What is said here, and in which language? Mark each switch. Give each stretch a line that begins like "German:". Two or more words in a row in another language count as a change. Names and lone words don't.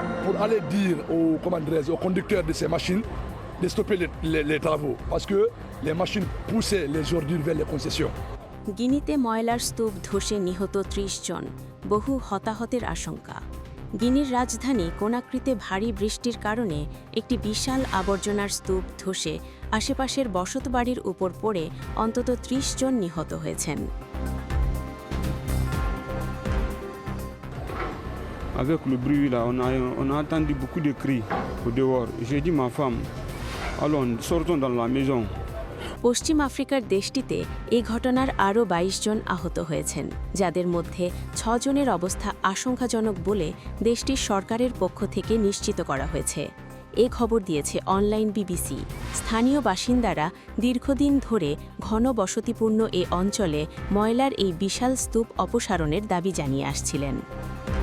French: pour aller dire aux conducteurs de ces machines de stopper les travaux parce que les machines poussaient les ordures vers les concessions.
Bangla: গিনিতে ময়লার স্তূপ ধসে নিহত ৩০ জন, বহু হতাহতের আশঙ্কা। গিনির রাজধানী কোনাক্রিতে ভারী বৃষ্টির কারণে একটি বিশাল আবর্জনার স্তূপ ধসে আশেপাশের বসতবাড়ির উপর পড়ে অন্তত ৩০ জন নিহত হয়েছেন।
French: Avec le bruit là, on a entendu beaucoup de cris au dehors. J'ai dit ma femme, allons, sortons dans la maison.
Bangla: পশ্চিম আফ্রিকার দেশটিতে এই ঘটনার আরও ২২ জন আহত হয়েছেন, যাদের মধ্যে ৬ জনের অবস্থা আশঙ্কাজনক বলে দেশটির সরকারের পক্ষ থেকে নিশ্চিত করা হয়েছে। এ খবর দিয়েছে অনলাইন বিবিসি। স্থানীয় বাসিন্দারা দীর্ঘদিন ধরে ঘন বসতিপূর্ণ এ অঞ্চলে ময়লার এই বিশাল স্তূপ অপসারণের দাবি জানিয়ে আসছিলেন।